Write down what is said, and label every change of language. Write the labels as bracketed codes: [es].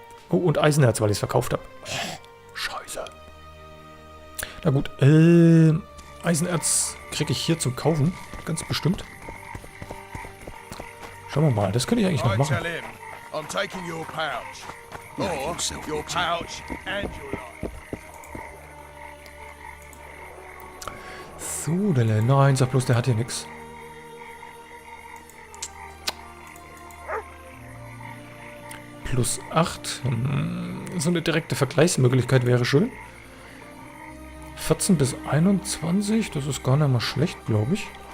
[de] Oh, und Eisenerz, weil ich es verkauft habe. Scheiße. Na gut, Eisenerz kriege ich hier zum Kaufen. Ganz bestimmt. Schauen wir mal, das könnte ich eigentlich noch machen. [en] I'm taking your pouch. Or your pouch and your life. [de] So, nein, sag bloß, der hat hier nichts. Plus 8. So eine direkte Vergleichsmöglichkeit wäre schön. 14 bis 21, das ist gar nicht mal schlecht, glaube ich.